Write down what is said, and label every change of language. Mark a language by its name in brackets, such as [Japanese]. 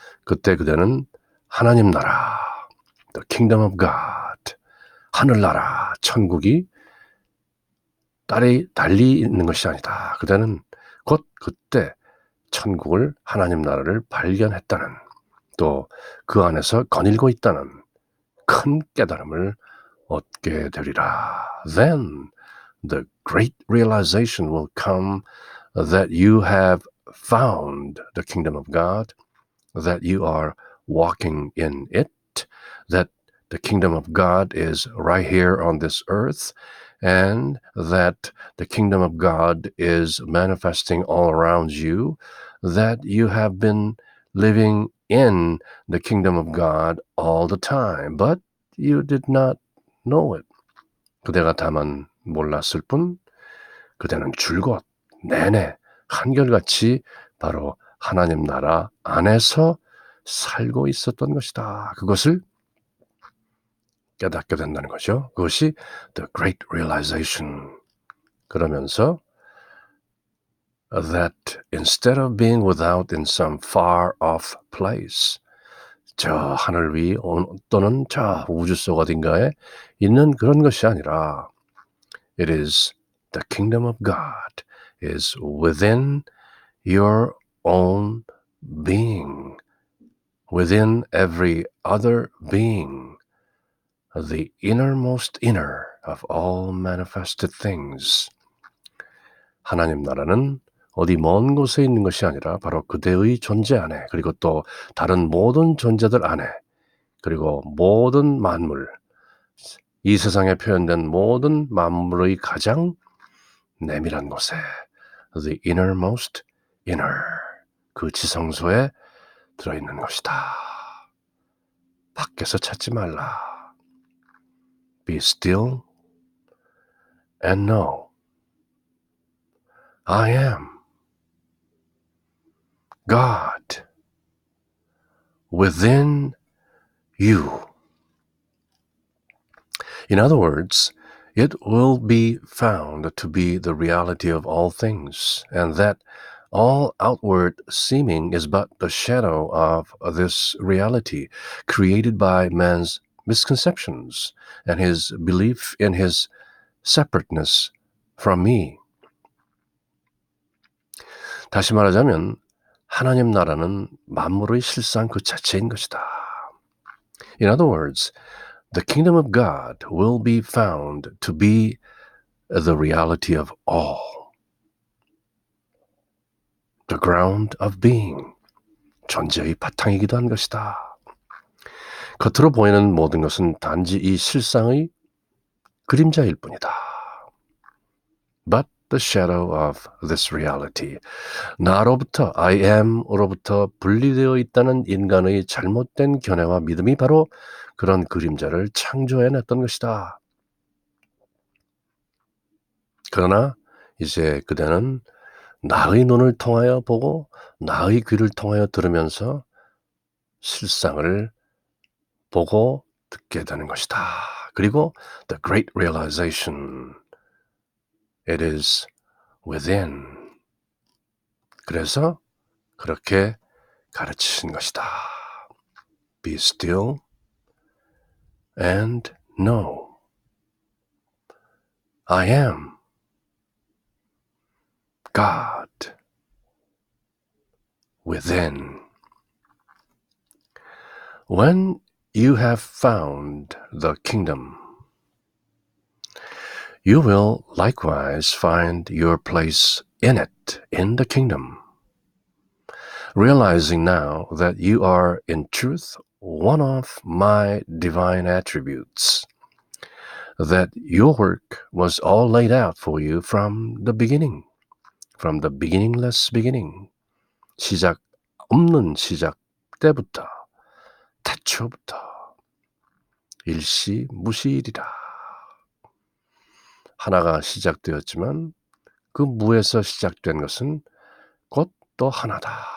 [Korean] 그때 그대는 하나님 나라, [English] The Kingdom of God, [Korean] 하늘나라, 천국이 달리 있는 것이 아니다. 그대는 곧 그때 천국을 하나님 나라를 발견했다는 또 그 안에서 거닐고 있다는 큰 깨달음을 얻게 되리라. [English] Then the great realization will come that you have found the kingdom of God, that you are walking in it, that the kingdom of God is right here on this earth, and that the kingdom of God is manifesting all around you, that you have been living in the kingdom of God all the time, but you did not know it. [Korean] 그대가 다만 몰랐을 뿐 그대는 줄곧 내내 한결같이 바로 하나님 나라 안에서 살고 있었던 것이다. 그것을 깨닫게 된다는 거죠. 그것이 [English] the great realization. [Korean] 그러면서 [English] that instead of being without in some far off place, [Korean] 저 하늘 위 또는 저 우주 속 어딘가에 있는 그런 것이 아니라 [English] it is the kingdom of God is within your own being, within every other being, the innermost inner of all manifested things. [Korean] 하나님 나라는 어디 먼 곳에 있는 것이 아니라 바로 그대의 존재 안에, 그리고 또 다른 모든 존재들 안에, 그리고 모든 만물, 이 세상에 표현된 모든 만물의 가장 내밀한 곳에 [English] the innermost inner, [Korean] 그 지성소에 들어있는 것이다. 밖에서 찾지 말라. [English] Be still and know I am God within you. In other words, it will be found to be the reality of all things, and that all outward seeming is but the shadow of this reality, created by man's misconceptions and his belief in his separateness from me. [Korean] 다시 말하자면 하나님 나라는 만물의 실상 그 자체인 것이다. [English] In other words, the kingdom of God will be found to be the reality of all. The ground of being. [Korean] 존재의 바탕이기도 한 것이다. 겉으로 보이는 모든 것은 단지 이 실상의 그림자일 뿐이다. [English] But the shadow of this reality. [Korean] 나로부터, I am으로부터 분리되어 있다는 인간의 잘못된 견해와 믿음이 바로 그런 그림자를 창조해냈던 것이다. 그러나 이제 그대는 나의 눈을 통하여 보고 나의 귀를 통하여 들으면서 실상을 보고 듣게 되는 것이다. 그리고 [English] the great realization, it is within. [Korean] 그래서 그렇게 가르치신 것이다. [English] Be still and know I am God within. When you have found the kingdom, You will likewise find your place in it, in the kingdom, realizing now that you are in truth one of my divine attributes, that your work was all laid out for you from the beginningless beginning, [Korean] 시작 없는 시작 때부터, 태초부터, 일시무실이라. 하나가 시작되었지만 그 무에서 시작된 것은 곧 또 하나다.